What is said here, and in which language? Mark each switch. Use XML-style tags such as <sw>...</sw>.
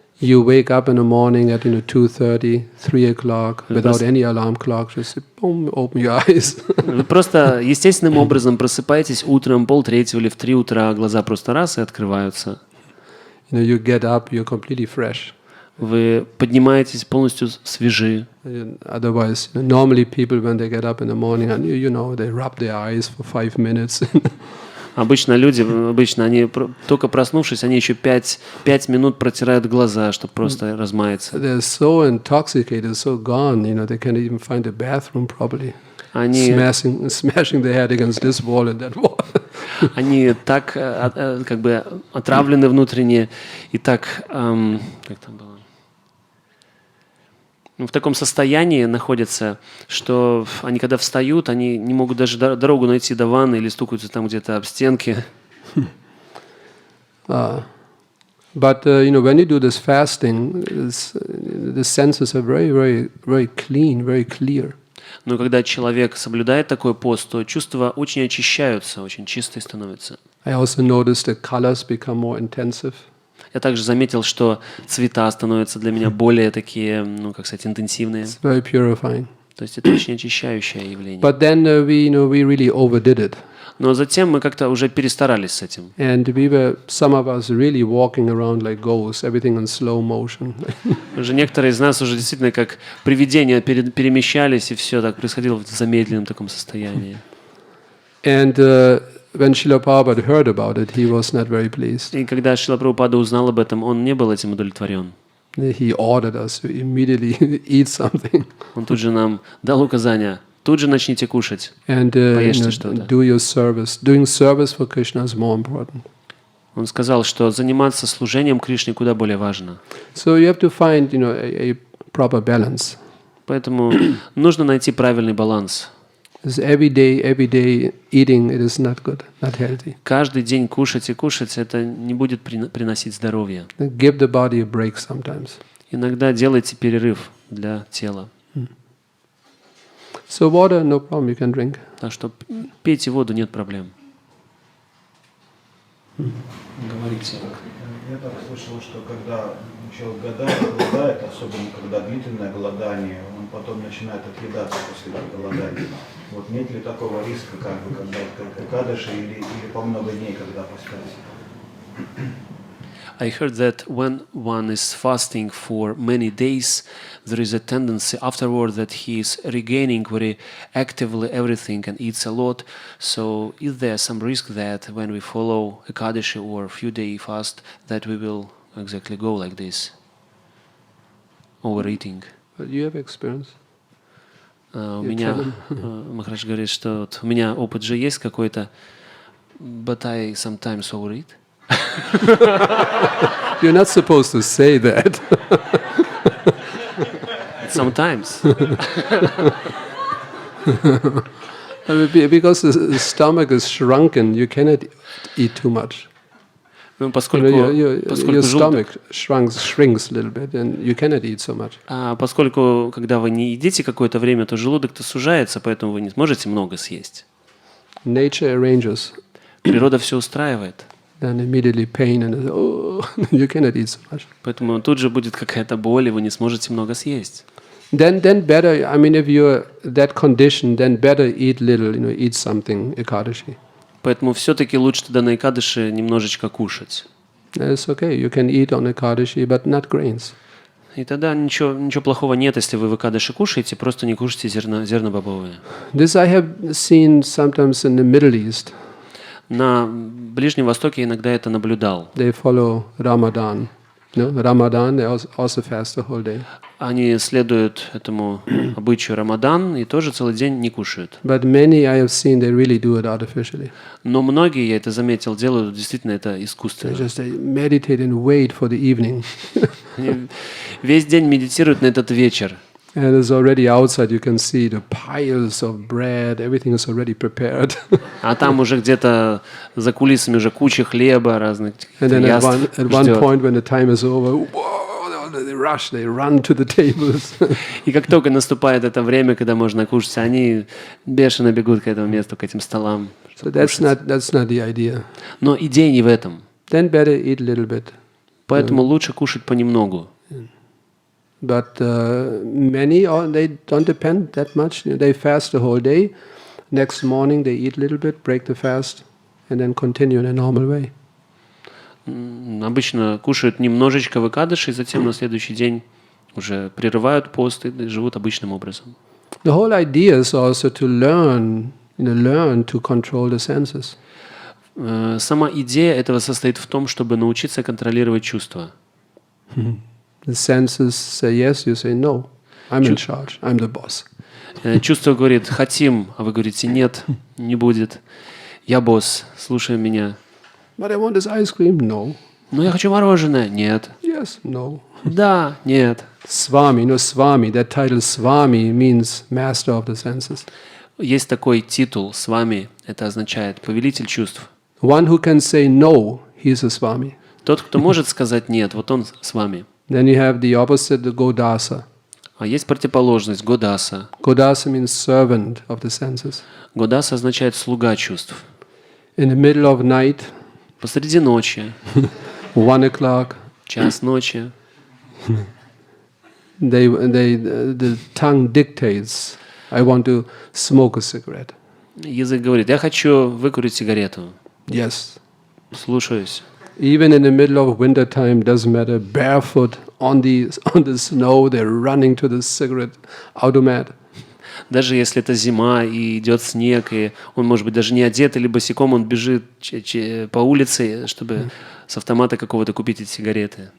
<en>You wake up in the morning at 2:30, 3 o'clock, without any alarm clock, just boom, open your eyes.</en> <ru>Вы просто естественным образом просыпаетесь утром, 2:30 или в 3 утра, глаза просто раз и открываются.</ru> <en>You get up, you're completely fresh.</en> <ru>Вы поднимаетесь полностью свежи.</ru> <en>Otherwise, normally people when they get up in the morning, and they rub their eyes for 5 minutes.</en> <ru>Обычно они только проснувшись, они еще 5 минут протирают глаза, чтобы просто размаяться.</ru> <en>They're so intoxicated, so gone, they can't even find a bathroom properly.</en> <ru>Они</ru> <en>smashing their head against this wall and that wall.</en> <ru>Они так как бы отравлены внутренне и так, как там было? В таком состоянии находятся, что они когда встают, они не могут даже дорогу найти до ванны или стукаются там где-то об стенки.</ru> <en>But when you do this fasting, the senses are very, very, very clean, very clear.</en> <ru>Но когда человек соблюдает такой пост, то чувства очень очищаются, очень чистые становятся.</ru> <en>I also noticed the colors become more intensive.</en> <ru>Я также заметил, что цвета становятся для меня более такие, интенсивные.</ru> <en>It's very purifying.</en> <ru>То есть это очень очищающее явление.</ru> <en>But then we really overdid it.</en> <ru>Но затем мы как-то уже перестарались с этим.</ru> <en>And some of us really walking around like ghosts, everything in slow motion.</en> <ru>Уже некоторые из нас уже действительно как привидения перемещались, и все так происходило в замедленном таком состоянии.</ru> <en>And when Шрила Прабхупада heard about it, he was not very pleased.</en> <ru>И когда Шрила Прабхупада узнал об этом, он не был этим удовлетворен.</ru> <en>He ordered us to immediately eat something.</en> <ru>Он тут же нам дал указания: тут же начните кушать,</ru> <en>and</en> <ru>поешьте что-то.</ru> <en>Do your service. Doing service for Krishna is more important.</en> <ru>Он сказал, что заниматься служением Кришне куда более важно.</ru> <en>So you have to find, a proper balance.</en> <ru>Поэтому нужно найти правильный баланс.</ru> <en>Because every day eating, it is not good, not healthy.</en> <ru>Каждый день кушать и кушать, это не будет приносить здоровья.</ru> <en>Give the body a break sometimes.</en> <ru>Иногда делайте перерыв для тела.</ru> <en>So water, no problem, you can drink.</en> <ru>Так что пейте воду, нет проблем. Говорите. Я так слышал, что когда человек голодает, особенно когда длительное голодание, он потом начинает отъедаться после голодания. Вот нет ли такого риска, как бы, когда кадыши или по много дней, когда постать?</ru> <en>I heard that when one is fasting for many days, there is a tendency afterward that he is regaining very actively everything and eats a lot. So is there some risk that when we follow Ekadashi or a few day fast, that we will exactly go like this, overeating? But you have experience.</en> <ru>У меня, Махарадж говорит, что вот у меня опыт же есть какой-то,</ru> <en>but I sometimes overeat. You're not supposed to say that. Sometimes. Because the stomach is shrunken, you cannot eat too much.</en> <ru>Поскольку</ru> <en>your stomach shrinks a little bit, and you cannot eat so much.</en> <ru>Поскольку, когда вы не едите какое-то время, то желудок-то сужается, поэтому вы не сможете много съесть.</ru> <en>Nature arranges.</en> <ru>Природа все устраивает.</ru> <en>Then immediately pain and you cannot eat so much.</en> <ru>Поэтому тут же будет какая-то боль, и вы не сможете много съесть.</ru> <en>Then better. I mean, if you're that condition, then better eat little. Eat something ekadashi.</en> <ru>Поэтому все-таки лучше тогда на Экадаши немножечко кушать.</ru> <en>It's okay. You can eat on ekadashi, but not grains.</en> <ru>И тогда ничего плохого нет, если вы в Экадаши кушаете, просто не кушайте зернобобовые.</ru> <en>This I have seen sometimes in the Middle East.</en> <ru>На Ближнем Востоке иногда это наблюдал.</ru> <en>They follow Ramadan. Ramadan, they also fast the whole day.</en> <ru>Они следуют этому обычаю Рамадан и тоже целый день не кушают.</ru> <en>But many I have seen, they really do it artificially.</en> <ru>Но многие, я это заметил, делают действительно это искусственно.</ru> <en>They meditate and wait for the evening.</en> <ru>Они весь день медитируют на этот вечер.</ru> <en>And it's already outside, you can see the piles of bread, everything is already prepared.</en> <ru>А там уже где-то за кулисами уже куча хлеба, разных яств.</ru> <en>And then at one</en> <ru>ждет.</ru> <en>point when the time is over, whoa, they rush, they run to the tables.</en> <ru>И как только наступает это время, когда можно кушать, они бешено бегут к этому месту, к этим столам.</ru> <en>So that's not the idea.</en> <ru>Но идея не в этом.</ru> <en>Then better eat a little bit.</en> <ru>Поэтому лучше кушать понемногу.</ru> <en>But many, they don't depend that much. They fast the whole day. Next morning they eat a little bit, break the fast, and then continue in a normal way.</en> <ru>Обычно кушают немножечко в Экадаши, и затем на следующий день уже прерывают пост и живут обычным образом.</ru> <en>The whole idea is also to learn to control the senses.</en> <ru>Сама идея этого состоит в том, чтобы научиться контролировать чувства.</ru> <en>The senses say yes, you say no. I'm in charge. I'm the boss.</en> <ru>Чувство говорит «хотим», а вы говорите «нет, не будет». «Я босс, слушай меня».</ru> <en>But I want this ice cream. No.</en> <ru>«Но я хочу мороженое». «Нет».</ru> <en>Yes. No.</en> <ru>«Да». «Нет».</ru> <en>Swami, Swami. That title Swami means master of the senses.</en> <ru>Есть такой титул «Свами». Это означает «повелитель чувств».</ru> <en>One who can say no, he's a Swami.</en> <ru>Тот, кто может сказать «нет», вот он с вами.</ru> <en>Then you have the opposite, the Godasa.</en> <ru>А есть противоположность Годаса.</ru> <en>Godasa means servant of the senses.</en> <ru>Годаса означает слуга чувств.</ru> <en>In the middle of night,</en> <ru>Посреди ночи,</ru> <en>1 o'clock,</en> <ru>час ночи,</ru> <en>the tongue dictates, I want to smoke a cigarette.</en> <ru>язык говорит, я хочу выкурить сигарету.</ru> <en>Yes.</en> <ru>Слушаюсь.</ru> <en>Even in the middle of winter time, doesn't matter, barefoot on the snow, they're running to the cigarette automat.</en> <ru>Даже если это зима и идет снег, и он, может быть, даже не одет, или босиком он бежит по улице, чтобы с автомата какого-то купить эти сигареты.</ru>